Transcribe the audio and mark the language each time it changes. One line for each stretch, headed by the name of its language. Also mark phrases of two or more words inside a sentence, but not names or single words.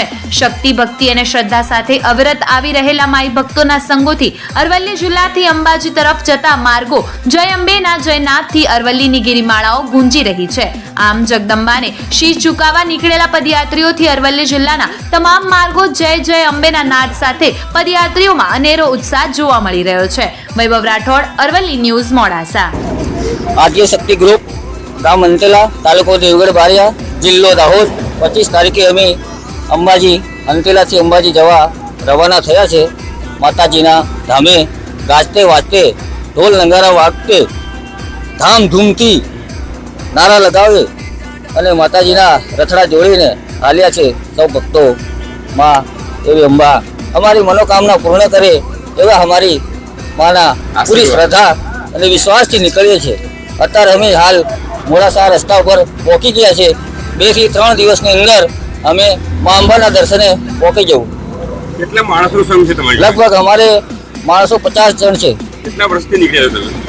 Gujarati: શક્તિ, ભક્તિ અને શ્રદ્ધા સાથે અવિરત આવી રહેલા માઈ ભક્તોના સંગોથી અરવલ્લી જિલ્લાથી અંબાજી તરફ જતા માર્ગો જય અંબેના જયનાથથી અરવલ્લીની ગિરિમાળાઓ ગુંજી રહી છે। આમ જગદંબાને શીશ ઝુકાવવા નીકળેલા પદયાત્રીઓથી અરવલ્લી જિલ્લાના તમામ માર્ગો જય જય અંબેના નાદ સાથે પદયાત્રીઓમાં અનેરો ઉત્સાહ જોવા મળી રહ્યો છે। વૈભવ રાઠોડ, અરવલ્લી ન્યૂઝ, મોડાસા। આદ્ય શક્તિ ગ્રુપ ગામ અંતેલા, તાલુકો દેવગઢ, બારિયા, જિલ્લો દાહોદ 25 તારીખે અમે અંબાજી અંતેલા થી અંબાજી જવા રવાના થયા છે। માતાજીના ધામે ગાજતે વાજતે ઢોલ નગારા વાગતે ધામધૂમથી નારા લગાવે અને માતાજીના રથડા જોડીને હાલ્યા છે। સૌ ભક્તો માઁ એવી અંબા અમારી મનોકામના પૂર્ણ કરે એવા અમારી માના પૂરી શ્રદ્ધા અને વિશ્વાસથી નીકળીએ છીએ। અત્યારે અમે હાલ મોડાસા રસ્તા ઉપર પહોંચી ગયા છે। 2 થી 3 દિવસની અંદર અમે મા અંબાના દર્શને પહોંચી જવું। કેટલા માણસોનો સંઘ છે તમારી? લગભગ અમારે માણસો 50 જણ છે। કેટલા વર્ષથી નીકળ્યા છો તમે?